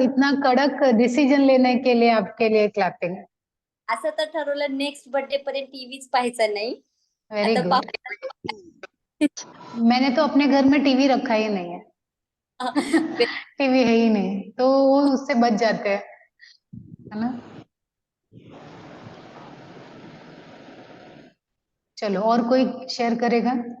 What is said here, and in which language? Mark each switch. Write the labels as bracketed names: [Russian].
[Hindi] इतना कड़क डिसीजन लेने के लिए आपके लिए क्लैपिंग। [Marathi] असं तर ठरवलं नेक्स्ट बर्थडे पर्यंत टीव्हीच पाहायचा नाही. [English] very [Marathi] आता [English] Good. [Hindi] मैंने तो अपने घर में टीवी रखा ही नहीं है। टीवी है ही नहीं, तो वो उससे बच जाते हैं, है ना। चलो और कोई शेयर करेगा?